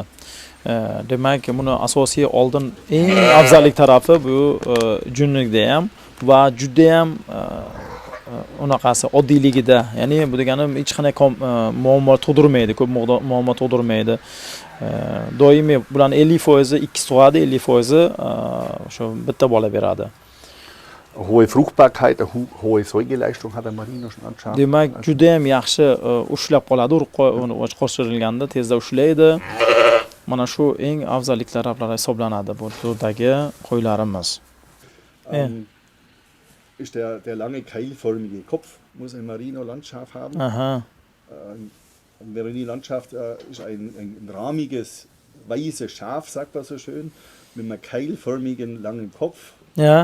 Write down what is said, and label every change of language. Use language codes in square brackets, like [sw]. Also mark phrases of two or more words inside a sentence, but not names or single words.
[uz] Demak, buni asosiy oldin eng afzallik tarafi bu junlikda ham va juda ham unaqasi oddiyligida, ya'ni bu degani hech qanday muammo tug'dirmaydi, ko'p muammo tug'dirmaydi. Doimiy bularning 50% ikki tug'adi, 50% shu bitta bola beradi. [de] Hohe Fruchtbarkeit, hohe Säugeleistung hat der Merino schon anscheinend. [uz] Demak, juda ham yaxshi ushlab qoladi, qo'shirilganda tezda ushlaydi. Mana shu eng afzalliklar hisoblanadi bu turdagi qo'ylarimiz. [de] Ist der lange keilförmige Kopf muss ein Merino-Landschaft haben. Aha. Ein Merino-Landschaft ist ein rahmiges, weißes Schaf, sagt man so schön, mit einem keilförmigen langen Kopf. Ja.